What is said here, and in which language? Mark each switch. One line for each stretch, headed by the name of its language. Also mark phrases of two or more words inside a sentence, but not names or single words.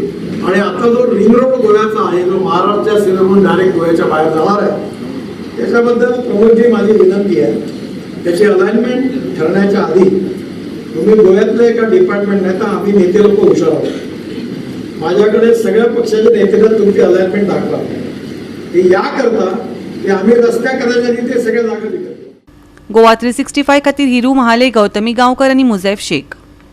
Marathi: आणि आता जो रिंग रोड गोव्याचा आहे, जो महाराष्ट्राच्या सीमेवरून डायरेक्ट गोव्याच्या बाहेर जाणार आहे, त्याच्याबद्दल प्रमोदजी माझी विनंती आहे, त्याची अलाइनमेंट ठरण्याच्या आधी तुम्ही गोव्यातलं एका डिपार्टमेंट नाही तर आम्ही नेते लोक हुशार आहोत, माझ्याकडे सगळ्या पक्षाच्या नेत्यांना तुमची अलाइनमेंट दाखवा। ते या करता की आम्ही रस्त्या करायच्या रीती सगळ्या जागा विकतो।
Konkani: गोवा 365 खातीर हिरू महाले, गौतमी गांवकर आणि मुझैफ शेख।